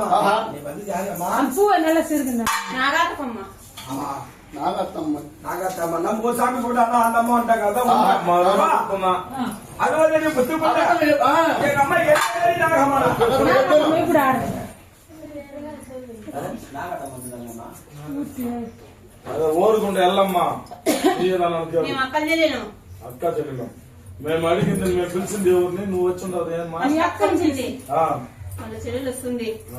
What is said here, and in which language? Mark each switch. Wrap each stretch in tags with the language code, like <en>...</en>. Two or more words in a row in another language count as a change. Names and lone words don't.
<ta>நல்லா சிறுங்க நாகாத்தம்மா. நாகாத்தம்மா நம்ம ஒரு சாமி போட்டாங்க அந்த அம்மா வந்துட்டாங்க. அது வந்து புத்து போட்டா எங்க அம்மா</ta> <te>ఓరుకుంటే ఎల్లమ్మా అక్క చెల్లెలు మేము అడిగింది మేము పిలిచింది ఎవరిని నువ్వు వచ్చి ఉండదు ఏమన్నా చెల్లెలు వస్తుంది</te>